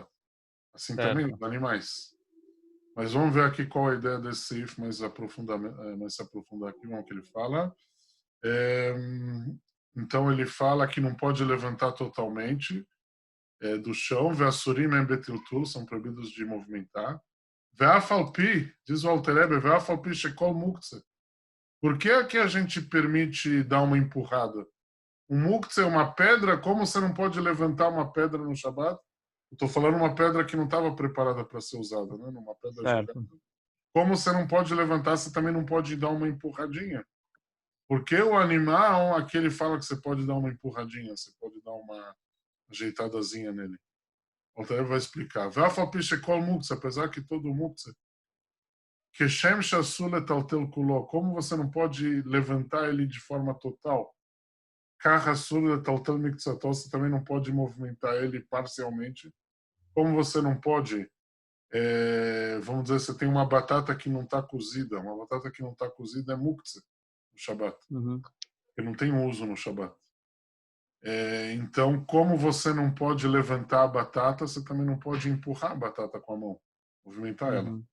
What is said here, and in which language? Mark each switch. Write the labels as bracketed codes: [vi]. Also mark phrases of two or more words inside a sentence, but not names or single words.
[pt] Assim também os animais. Mas vamos ver aqui qual a ideia desse Seif mais se aprofundar aqui, o que ele fala. Então ele fala que não pode levantar totalmente do chão. [he] ואסורים הם בטלטול, [pt] são proibidos de movimentar. [he] Ve'afalpi, [pt] diz o Alter Rebbe, [he] ואף על פי שכל מוקצה. [pt] Por que aqui a gente permite dar uma empurrada? Um muktzeh é uma pedra, como você não pode levantar uma pedra no Shabat? Estou falando uma pedra que não estava preparada para ser usada, né? Uma pedra Certo. jogada. Como você não pode levantar, você também não pode dar uma empurradinha. Porque o animal, aqui ele fala que você pode dar uma empurradinha, você pode dar uma ajeitadazinha nele. O Alter vai explicar. [he] ואף על פי שכל מוקצה, [pt] apesar que todo muktzeh, [he] כשם שאסור לטלטל כולו, [pt] como você não pode levantar ele de forma total, [he] כך אסור לטלטל מקצתו, [pt] você também não pode movimentar ele parcialmente. Como você não pode, vamos dizer, você tem uma batata que não está cozida, uma batata que não está cozida é muktzeh no Shabat, que não tem uso no Shabat. Então, como você não pode levantar a batata, você também não pode empurrar a batata com a mão, movimentar ela.